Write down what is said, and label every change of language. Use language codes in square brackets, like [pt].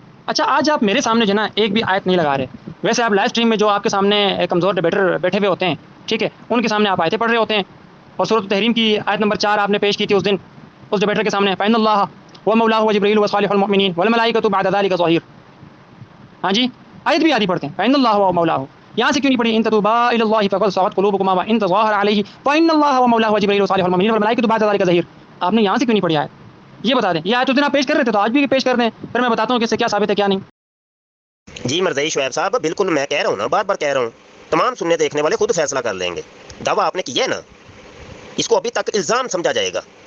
[ur] اچھا آج آپ میرے سامنے جو نا ایک بھی آیت نہیں لگا رہے. ویسے آپ لائیو اسٹریم میں جو آپ کے سامنے کمزور ڈیبیٹر بیٹھے ہوئے ہوتے ہیں, ٹھیک ہے, ان کے سامنے آپ آیتیں پڑھ رہے ہوتے ہیں. اور سورۃ تحریم کی آیت نمبر 4 آپ نے پیش کی تھی اس دن اس ڈیبیٹر کے سامنے, [ar] فإن اللہ ومولاه وجبريل وصالح المؤمنين والملائكة بعد ذلك ظهير. [ur] ہاں جی, آیت بھی آدھی پڑھتے ہیں [ar] فإن اللہ ومولاه. [ur] یہاں سے کیوں نہیں پڑھی [ar] ان تتوبا الى الله فقد صغت قلوبكما وان تظاهر عليه فإن الله ومولاه وجبريل وصالح المؤمنين والملائكة بعد ذلك ظهير. [ur] آپ نے یہاں سے کیوں نہیں پڑھی آیت؟ یہ بتا دیں. یہ آیت اس دن آپ پیش کر رہے تھے تو آج بھی پیش کر دیں, پھر میں بتاتا ہوں کہ اس سے کیا ثابت ہے کیا نہیں. جی مرزئی شعیب صاحب بالکل میں کہہ رہا ہوں نا, بار بار کہہ رہا ہوں, تمام سننے دیکھنے والے خود فیصلہ کر لیں گے. دعویٰ آپ نے کیا ہے نا, اس کو ابھی تک الزام سمجھا جائے گا.